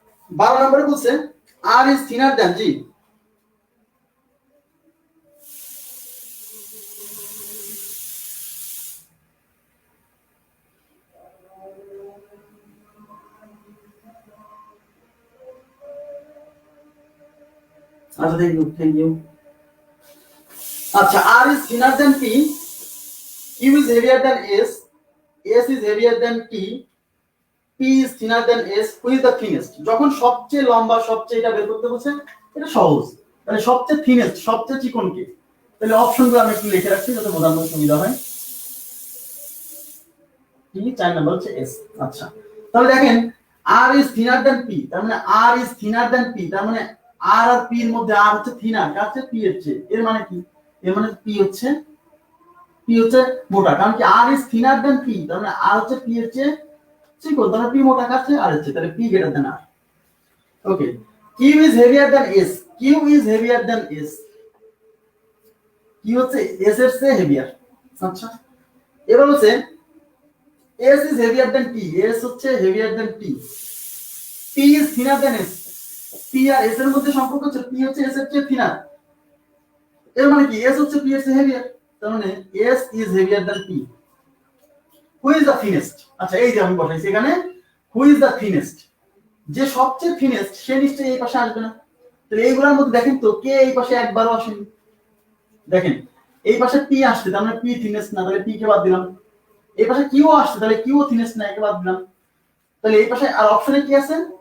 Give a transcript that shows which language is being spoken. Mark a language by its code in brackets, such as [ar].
[bn] 12 নম্বরে বলছে [en] R is thinner than, [bn] জি, আচ্ছা, থ্যাংক ইউ। [en] আচ্ছা, R is thinner than P, Q is heavier than S, S is heavier than T, P is thinner than S, who is the thinnest? [bn] যখন সবচেয়ে লম্বা সবচেয়ে এটা বের করতে বলছে, এটা সহজ। তাহলে সবচেয়ে থিনেস্ট সবচেয়ে চিকন কে? তাহলে অপশনগুলো আমি একটু লিখে রাখছি যাতে বোঝানো সুবিধা হয়। T 4 নাম্বার হচ্ছে S। আচ্ছা, তাহলে দেখেন [en] R is thinner than P, [bn] তার মানে R is thinner than P, তার মানে R আর P এর মধ্যে R হচ্ছে থিনার, কার চেয়ে? P এর চেয়ে। এর মানে কি? এর মানে P হচ্ছে মোটা, কারণ কি [en] R is thinner than P, [bn] তার মানে R হচ্ছে P এর চেয়ে চিকন, তাহলে P মোটা, কার চেয়ে? R এর চেয়ে, তাহলে [en] P greater than R। Okay, Q is heavier than S, Q is heavier than S, [bn] Q হচ্ছে S এর চেয়ে হেভিয়ার। আচ্ছা, এবার হচ্ছে [en] S is heavier than T, [bn] S হচ্ছে heavier than T, [en] P is thinner than S, [bn] P আর S এর মধ্যে সম্পর্ক হচ্ছে P হচ্ছে S এর চেয়ে থিনার, এর মানে কি S হচ্ছে P এর চেয়ে হেভিয়ার, তার মানে [en] S is heavier than P। Who is the thinnest? [bn] আচ্ছা, এই যে আমি বসাইছি এখানে [en] who is the thinnest, [bn] যে সবচেয়ে থিনেস্ট সে নিশ্চয়ই এই পাশে আসবে না। তাহলে এইগুলোর মধ্যে দেখেন তো কে এই পাশে একবারও আসেনি। দেখেন এই পাশে P আসছে, তার মানে P থিনেস্ট না, তাহলে P কে বাদ দিলাম। এই পাশে কিউ আসছে, তাহলে কিউ থিনেস্ট না, একে বাদ দিলাম। তাহলে এই পাশে আর অপশনে কি আছে?